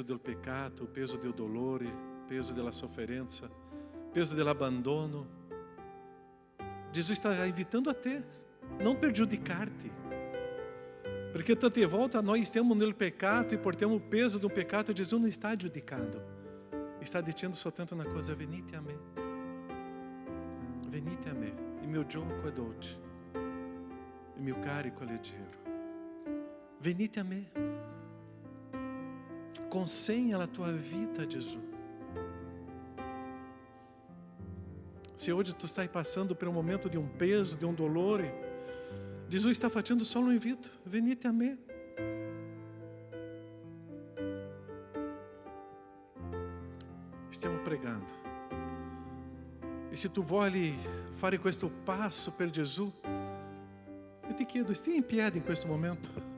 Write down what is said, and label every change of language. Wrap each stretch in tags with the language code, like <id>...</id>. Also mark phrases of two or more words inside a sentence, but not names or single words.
<it>del peccato, il peso del dolore, il peso della sofferenza, il peso dell'abbandono, Gesù sta invitando a te, non per giudicarti, perché tante volte noi stiamo nel peccato e portiamo il peso del peccato e Gesù non sta giudicando, sta dicendo soltanto una cosa: venite a me, il mio gioco è dolce, il mio carico è leggero. Venite a me, consegna la tua vita a Gesù.</it> <pt>Se hoje tu stai passando por um momento de um peso, de um dolore, Jesus está fazendo só um invito:</pt> <it>venite a me. Stiamo pregando. E se tu vuoi fare questo passo per Gesù, io ti chiedo, stia in piedi in questo momento.</it>